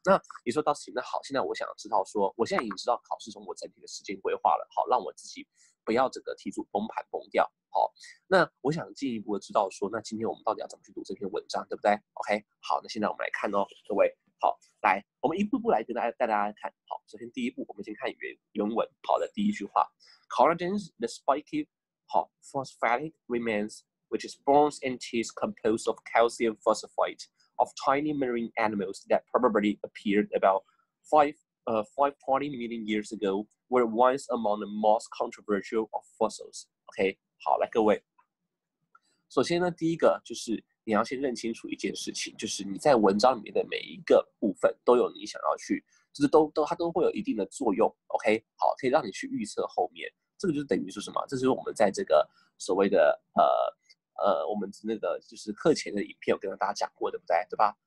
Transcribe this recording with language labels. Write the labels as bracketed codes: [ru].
[zh] 那你说到那好，现在我想知道说，我现在已经知道考试中我整体的时间规划了，好，让我自己不要整个题组崩盘崩掉。好，那我想进一步的知道说，那今天我们到底要怎么去读这篇文章，对不对 ？OK， 好，那现在我们来看哦，各位，好，来，我们一步步来带大家看。 [en] 好，首先第一步，我们先看原文，好的第一句话 ，Collagen the spiky 好 phosphatic remains。which is bones and teeth composed of calcium phosphate of tiny marine animals that probably appeared about 520 million years ago, were once among the most controversial of fossils. OK， [zh] 好，来各位，首先呢，第一个就是你要先认清楚一件事情，就是你在文章里面的每一个部分都有你想要去，就是它都会有一定的作用。 OK，好，可以让你去预测后面。这个就是等于是什么？这就是我们在这个所谓的我们那个就是课前的影片，我跟大家讲过，对不对？对吧？